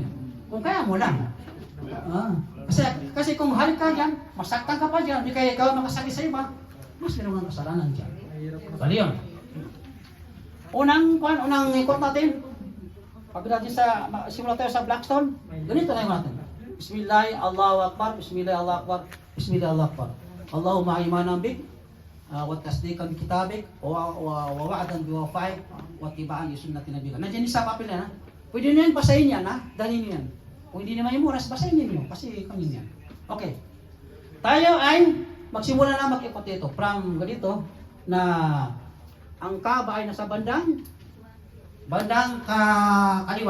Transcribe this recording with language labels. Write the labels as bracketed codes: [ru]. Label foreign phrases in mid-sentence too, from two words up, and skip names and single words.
[tl] Kung kaya mo lang. Kasi kung halik ka dyan, masaktan ka pa dyan, hindi kaya ikaw makasakit sa iba, mas meron ng kasalanan dyan. Bali yun. Unang ikot natin, pag natin simula tayo sa Blackstone, ganito na yung natin. [ar] بسم الله، الله أكبر، بسم الله، الله أكبر، بسم الله، الله أكبر. اللهم إيمانا بك، وتصديقا بكتابك، ووعدا بوفائك، واتباعا لسنة نبيك. [tl] Nandiyan sa papel na. Pwede niyo yan, basahin yan ha, dalhin niyo yan. Kung hindi naman yung muras, basahin niyo kasi kami yan. Okay. Tayo ay magsimula na mag-ikot dito. From ganito na ang Kaaba ay nasa bandang kaliwa.